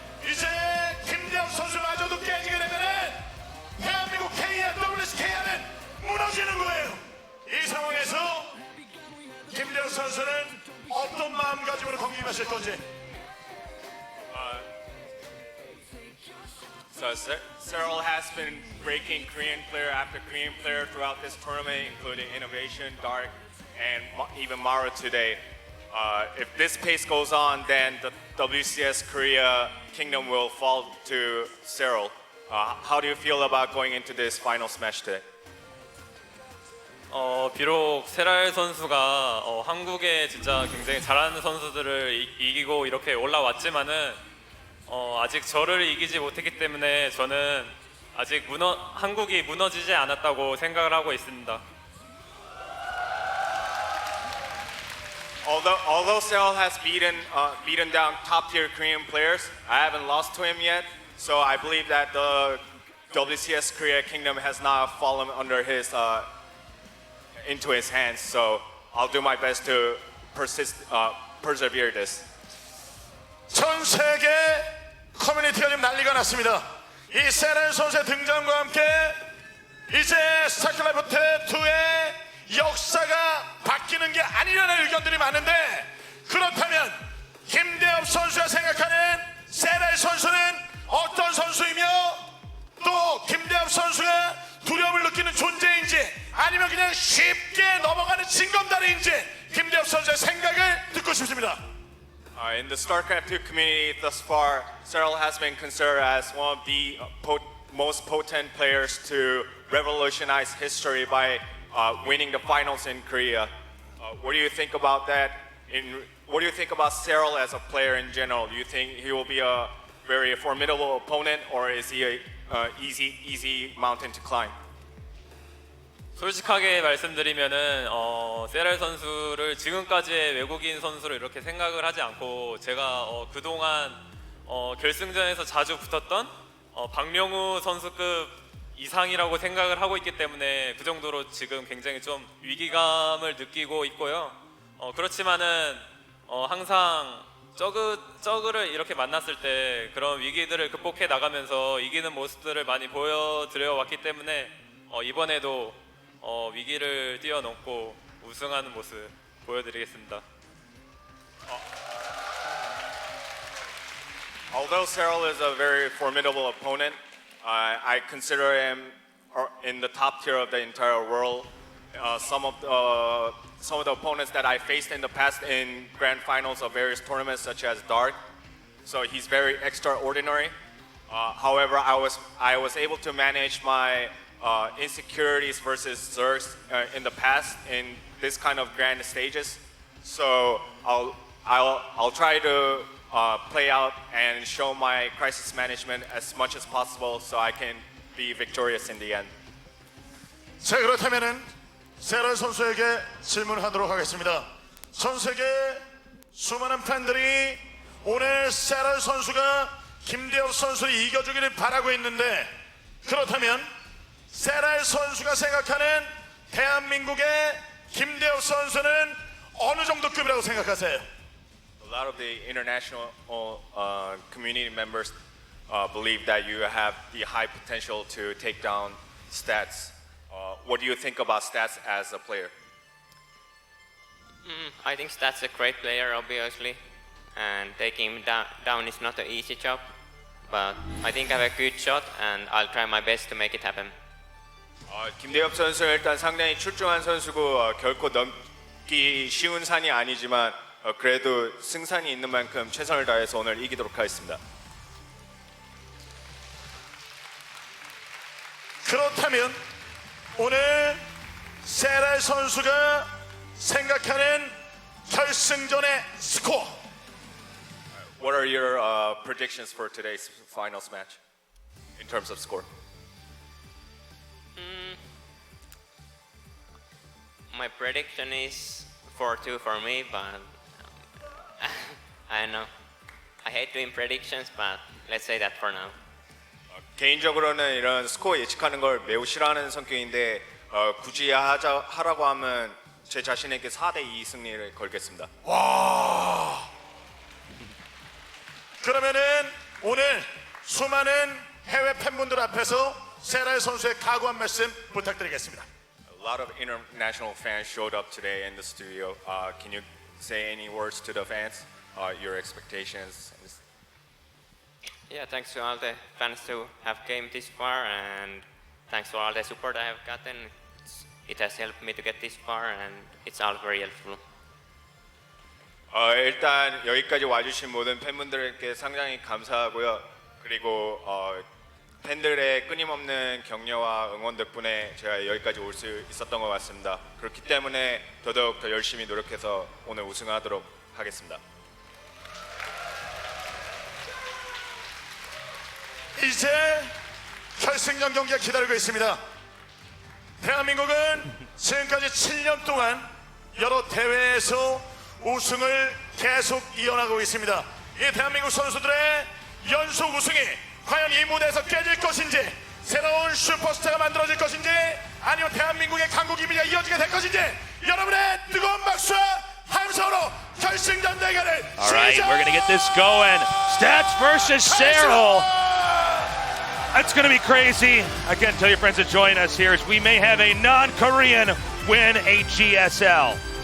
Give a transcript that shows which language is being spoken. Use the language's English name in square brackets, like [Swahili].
[Korean] 이제 김대엽 선수마저도 깨지게 되면은 대한민국 KRWS KR은 무너지는 거예요. 이 상황에서 김대엽 선수는 어떤 마음가짐으로 경기 임하실 건지. [English] So Serral has been breaking Korean player after Korean player throughout this tournament, including Innovation, Dark, and even Mara today. If this pace goes on, then the WCS Korea Kingdom will fall to Serral. How do you feel about going into this final smash today? [Korean] 비록 세랄 선수가 한국에 진짜 굉장히 잘하는 선수들을 이기고 이렇게 올라왔지만은 아직 저를 이기지 못했기 때문에 저는 아직 한국이 무너지지 않았다고 생각을 하고 있습니다. [English] Although Serral has beaten down top tier Korean players, I haven't lost to him yet. So I believe that the WCS Korea Kingdom has not fallen under his into his hands. So I'll do my best to persevere this. [Korean] 전 세계 커뮤니티가 지금 난리가 났습니다. 이 세랄 선수의 등장과 함께 이제 스타크래프트 2의 역사가 바뀌는 게 아니라는 의견들이 많은데, 그렇다면 김대엽 선수가 생각하는 세랄 선수는 어떤 선수이며 또 김대엽 선수가 두려움을 느끼는 존재인지 아니면 그냥 쉽게 넘어가는 징검다리인지 김대엽 선수의 생각을 듣고 싶습니다. [English] In the StarCraft 2 community thus far, Serral has been considered as one of the most potent players to revolutionize history by winning the finals in Korea. What do you think about that? What do you think about Serral as a player in general? Do you think he will be a very formidable opponent, or is he a easy mountain to climb? [Korean] 솔직하게 말씀드리면은 세랄 선수를 지금까지의 외국인 선수로 이렇게 생각을 하지 않고 제가 그동안 결승전에서 자주 붙었던 박명우 선수급 이상이라고 생각을 하고 있기 때문에 그 정도로 지금 굉장히 좀 위기감을 느끼고 있고요. 그렇지만은 항상 저그를 이렇게 만났을 때 그런 위기들을 극복해 나가면서 이기는 모습들을 많이 보여드려 왔기 때문에 이번에도 위기를 뛰어넘고 우승하는 모습 보여드리겠습니다. [English] Although Serral is a very formidable opponent, I consider him in the top tier of the entire world. Some of the opponents that I faced in the past in grand finals of various tournaments, such as Dark, so he's very extraordinary. However, I was able to manage my insecurities versus Zergs in the past in this kind of grand stages. So I'll try to play out and show my crisis management as much as possible so I can be victorious in the end. [Korean] 자, 그렇다면은 세랄 선수에게 질문하도록 하겠습니다. 전 세계 수많은 팬들이 오늘 세랄 선수가 김대엽 선수를 이겨주기를 바라고 있는데, 그렇다면 세랄 선수가 생각하는 대한민국의 김대엽 선수는 어느 정도 급이라고 생각하세요? [English] A lot of the international community members believe that you have the high potential to take down Stats. What do you think about Stats as a player? I think Stats a great player, obviously, and taking him down is not an easy job. But I think I have a good shot, and I'll try my best to make it happen. [Korean] 김대엽 선수는 일단 상당히 출중한 선수고 결코 넘기 쉬운 산이 아니지만 그래도 승산이 있는 만큼 최선을 다해서 오늘 이기도록 하겠습니다. 그렇다면 오늘 세랄 선수가 생각하는 결승전의 스코어, [English] What are your predictions for today's finals match in terms of score? My prediction is 4-2 for me, but I don't know. I hate doing predictions, but let's say that for now. [Korean] 개인적으로는 이런 스코어 예측하는 걸 매우 싫어하는 성격인데 굳이 하라고 하면 제 자신에게 4대2 승리를 걸겠습니다. 와. 그러면은 오늘 수많은 해외 팬분들 앞에서 세랄 선수의 각오 한 말씀 부탁드리겠습니다. [English] A lot of international fans showed up today in the studio. Can you say any words to the fans? Your expectations? Yeah, thanks to all the fans who have came this far, and thanks for all the support I have gotten. It has helped me to get this far, and it's all very helpful. [Korean] 일단 여기까지 와주신 모든 팬분들께 상당히 감사하고요. 그리고 팬들의 끊임없는 격려와 응원 덕분에 제가 여기까지 올 수 있었던 것 같습니다. 그렇기 때문에 더더욱 더 열심히 노력해서 오늘 우승하도록 하겠습니다. 이제 결승전 경기가 기다리고 있습니다. 대한민국은 지금까지 7년 동안 여러 대회에서 우승을 계속 이어나가고 있습니다. 이 대한민국 선수들의 연속 우승이 과연 이 무대에서 깨질 것인지, 새로운 슈퍼스타가 만들어질 것인지, 아니면 대한민국의 강국 이미지가 이어지게 될 것인지, 여러분의 뜨거운 박수와 함성으로 결승전 대결을 [English] All right, we're going to get this going. Stats versus Serral. That's going to be crazy. Again, tell your friends to join us here as we may have a non-Korean win a GSL.